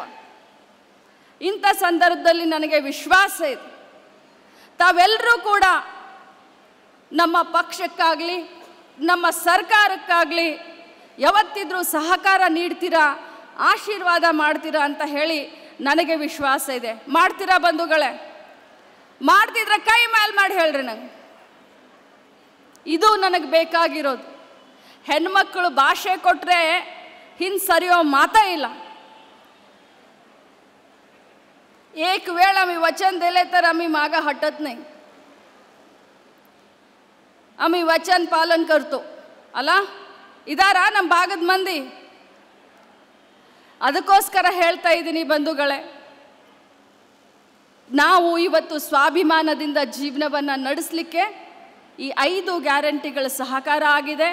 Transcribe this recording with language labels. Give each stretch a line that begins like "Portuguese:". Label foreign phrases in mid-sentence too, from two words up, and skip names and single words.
Kannada: ಇಂಥ ಸಂದರ್ಭದಲ್ಲಿ ನನಗೆ ವಿಶ್ವಾಸ ಇದೆ, ತಾವೆಲ್ಲರೂ ಕೂಡ ನಮ್ಮ ಪಕ್ಷಕ್ಕಾಗಲಿ ನಮ್ಮ ಸರ್ಕಾರಕ್ಕಾಗಲಿ ಯಾವತ್ತಿದ್ರೂ ಸಹಕಾರ ನೀಡ್ತೀರಾ, ಆಶೀರ್ವಾದ ಮಾಡ್ತೀರಾ ಅಂತ ಹೇಳಿ ನನಗೆ ವಿಶ್ವಾಸ ಇದೆ. ಮಾಡ್ತೀರಾ ಬಂಧುಗಳೇ? ಮಾಡ್ತಿದ್ರೆ ಕೈ ಮೇಲೆ ಮಾಡಿ ಹೇಳ್ರಿ. ನಂಗೆ ಇದು ನನಗೆ ಬೇಕಾಗಿರೋದು. ಹೆಣ್ಮಕ್ಳು ಭಾಷೆ ಕೊಟ್ಟರೆ ಹಿಂದೆ ಸರಿಯೋ ಮಾತೇ ಇಲ್ಲ.
Marathi: एक वेळ आम्ही वचन दिले तर आम्ही मागं हटत नाही, आम्ही वचन पालन करतो.
Kannada: ಅಲ್ಲ, ಇದಾರಾ ನಮ್ಮ ಭಾಗದ ಮಂದಿ? ಅದಕ್ಕೋಸ್ಕರ ಹೇಳ್ತಾ ಇದ್ದೀನಿ ಬಂಧುಗಳೇ, ನಾವು ಇವತ್ತು ಸ್ವಾಭಿಮಾನದಿಂದ ಜೀವನವನ್ನು ನಡೆಸಲಿಕ್ಕೆ ಈ 5 ಗ್ಯಾರಂಟಿಗಳ ಸಹಕಾರ ಆಗಿದೆ.